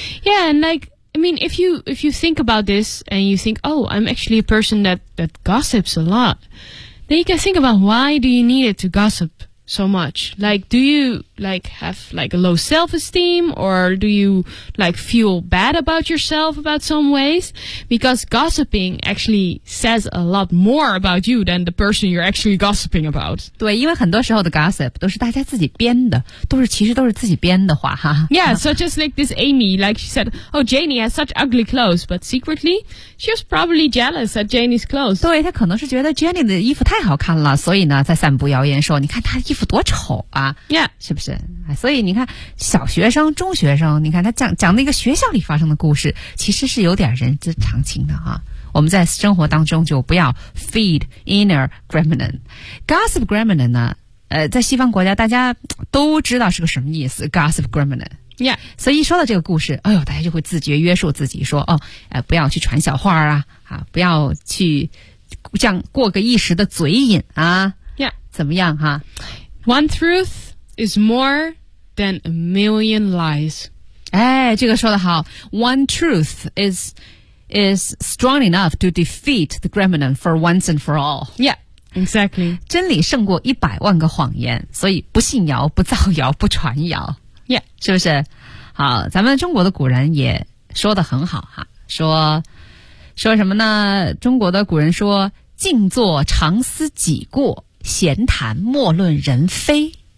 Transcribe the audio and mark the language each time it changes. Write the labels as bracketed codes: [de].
[en] Yeah, and like, I mean, if you think about this and you think, oh, I'm actually a person that gossips a lot, then you can think about why do you need it to gossip so much? Like, do you like have like a low self-esteem or do you like feel bad about yourself about some ways? Because gossiping actually says a lot more about you than the person you're actually gossiping about. [zh] 对，因为很多时候的 gossip 都是大家自己编的，其实都是自己编的话哈。 [en] Yeah, so just like this Amy, like she said, oh, Janie has such ugly clothes, but secretly she was probably jealous at Janie's clothes. [zh] 对，她可能是觉得 Janie 的衣服太好看了，所以呢在散布谣言说，你看她衣服多丑啊。 [en] Yeah. [zh] 是不是？所以你看，小学生、中学生，你看他讲那个学校里发生的故事，其实是有点人之常情的啊。我们在生活当中就不要 [en] feed inner gremlin， gossip gremlin [zh] 呢？在西方国家大家都知道是个什么意思 ，gossip gremlin。 [en] Yeah， [zh] 所以一说到这个故事，哎呦，大家就会自觉约束自己说，哦，不要去传小话啊，不要去这样过个一时的嘴瘾啊。 [en] Yeah， [zh] 怎么样哈 [en] ？One truth。 Is more than a million lies. [zh] 哎，这个说得好。 [en] One truth is is strong enough to defeat the gremlin for once and for all. Yeah, exactly. [zh] 真理胜过一百万个谎言，所以不信谣，不造谣，不传谣。 [en] Yeah. [zh] 是不是？好，咱们中国的古人也说得很好哈，说什么呢？中国的古人说，静坐常思己过，闲谈莫论人非。